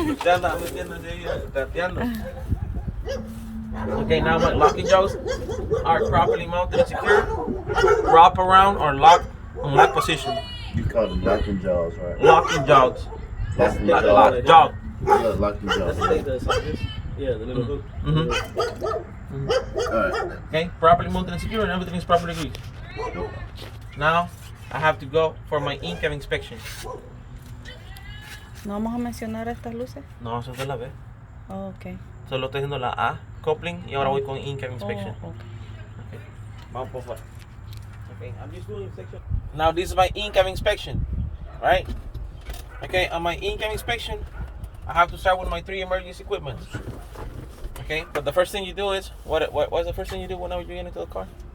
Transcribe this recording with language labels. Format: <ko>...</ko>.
<es>Ya anda metiendo ahí, tateando.</es> <en>Okay, now my locking jaws are properly mounted and secure. Wrap around or lock on lock position. You call them locking jaws, right? Locking jaws. Locking Lock jaws. jaw. Yeah, locking jaws. Yeah, the little hook. All right. Okay, properly mounted and secure, and everything is properly greased. Now I have to go for my in-cab inspection.</en> <es>¿No vamos a mencionar estas luces? No, eso se la ve. Oh, ok. Solo estoy haciendo la A, coupling, y ahora voy con in-cab inspection. Oh, okay. Okay. Vamos por fuera.</es> <en>Okay, I'm just doing inspection. Now this is my in-cab inspection, right? Okay, on my in-cab inspection, I have to start with my 3 emergency equipment. Okay, but the first thing you do is, what's the first thing you do whenever you get into the car?</en>